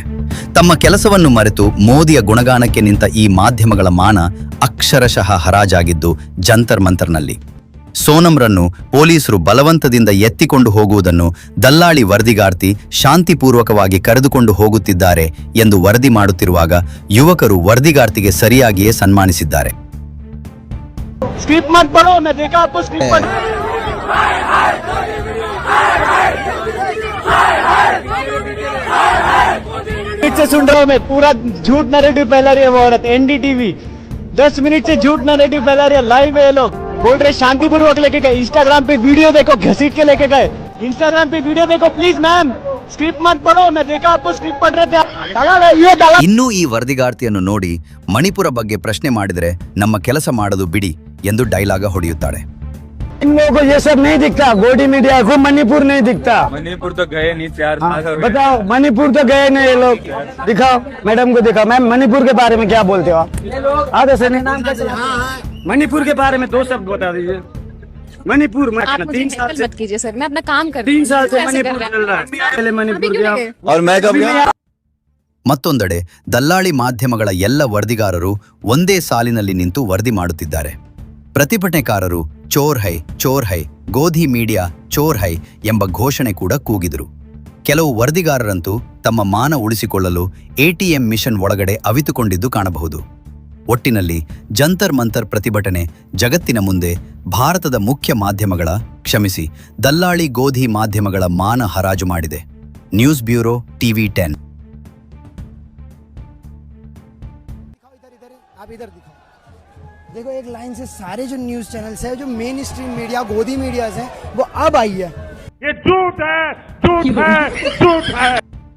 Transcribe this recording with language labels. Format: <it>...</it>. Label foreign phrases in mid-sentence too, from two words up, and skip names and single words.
<kn>ತಮ್ಮ ಕೆಲಸವನ್ನು ಮರೆತು ಮೋದಿಯ ಗುಣಗಾನಕ್ಕೆ ನಿಂತ ಈ ಮಾಧ್ಯಮಗಳ ಮಾನ ಅಕ್ಷರಶಃ ಹರಾಜಾಗಿದ್ದು ಜಂತರ್ ಮಂತರ್ನಲ್ಲಿ. ಸೋನಂರನ್ನು ಪೊಲೀಸರು ಬಲವಂತದಿಂದ ಎತ್ತಿಕೊಂಡು ಹೋಗುವುದನ್ನು ದಲ್ಲಾಳಿ ವರದಿಗಾರ್ತಿ ಶಾಂತಿಪೂರ್ವಕವಾಗಿ ಕರೆದುಕೊಂಡು ಹೋಗುತ್ತಿದ್ದಾರೆ ಎಂದು ವರದಿ ಮಾಡುತ್ತಿರುವಾಗ ಯುವಕರು ವರದಿಗಾರ್ತಿಗೆ ಸರಿಯಾಗಿಯೇ ಸನ್ಮಾನಿಸಿದ್ದಾರೆ.</kn> <hi>से सुन रहा हूँ मैं, पूरा झूठ नैरेटिव फैला रही है वो औरत. एनडीटीवी 10 मिनट से झूठ नैरेटिव फैला रही है. लाइव है ये लोग, बोल रहे शांतिपूर्वक लेके गए. इंस्टाग्राम पे वीडियो देखो, घसीट के लेके गए. इंस्टाग्राम पे वीडियो देखो</hi> <en>please ma'am,</en> <hi>स्क्रिप्ट मत पढ़ो. मैं देखा आपको स्क्रिप्ट पढ़ रहे थे.</hi> <kn>ಇನ್ನೂ ಈ ವರದಿಗಾರ್ತಿಯನ್ನು ನೋಡಿ ಮಣಿಪುರ ಬಗ್ಗೆ ಪ್ರಶ್ನೆ ಮಾಡಿದರೆ ನಮ್ಮ ಕೆಲಸ ಮಾಡೋದು ಬಿಡಿ ಎಂದು ಡೈಲಾಗ ಹೊಡೆಯುತ್ತಾಳೆ.</kn> <hi>इन लोगों को ये सब नहीं दिखता. गोडी मीडिया को मणिपुर नहीं दिखता. मणिपुर तो गए नहीं यार. बताओ, मणिपुर तो गए नहीं ये लोग. दिखाओ मैडम को, दिखाओ. मैम मणिपुर के बारे में क्या बोलते हो आप? आधे से नहीं. मणिपुर के बारे में 2 शब्द बता दीजिए. मणिपुर में 3 साल से मत कीजिए सर, मैं अपना काम कर 3 साल से मणिपुर चल रहा है. पहले मणिपुर गया और मैं कब गया?</hi> <kn>ಮತ್ತೊಂದೆಡೆ ದಲ್ಲಾಳಿ ಮಾಧ್ಯಮಗಳ ಎಲ್ಲ ವರದಿಗಾರರು ಒಂದೇ ಸಾಲಿನಲ್ಲಿ ನಿಂತು ವರದಿ ಮಾಡುತ್ತಿದ್ದಾರೆ. ಪ್ರತಿಭಟನೆಕಾರರು</kn> <hi>चोर है, गोदी मीडिया चोर है</hi> <kn>ಎಂಬ ಘೋಷಣೆ ಕೂಡ ಕೂಗಿದರು. ಕೆಲವು ವರದಿಗಾರರಂತೂ ತಮ್ಮ ಮಾನ ಉಳಿಸಿಕೊಳ್ಳಲು</kn> <en>ATM machine</en> <kn>ಒಳಗಡೆ ಅವಿತುಕೊಂಡಿದ್ದು ಕಾಣಬಹುದು. ಒಟ್ಟಿನಲ್ಲಿ ಜಂತರ್ ಮಂತರ್ ಪ್ರತಿಭಟನೆ ಜಗತ್ತಿನ ಮುಂದೆ ಭಾರತದ ಮುಖ್ಯ ಮಾಧ್ಯಮಗಳ, ಕ್ಷಮಿಸಿ, ದಲ್ಲಾಳಿ ಗೋಧಿ ಮಾಧ್ಯಮಗಳ ಮಾನ ಹರಾಜು ಮಾಡಿದೆ.</kn> <en>news bureau, TV 10.</en> <hi>आप इधर दिखाओ. देखो एक लाइन से सारे जो</hi> <en>news channels</en> <hi>है, जो</hi> <en>main stream media,</en> <hi>गोदी मीडियाज हैं, वो अब आई है. ये झूठ है, झूठ है, झूठ है.</hi>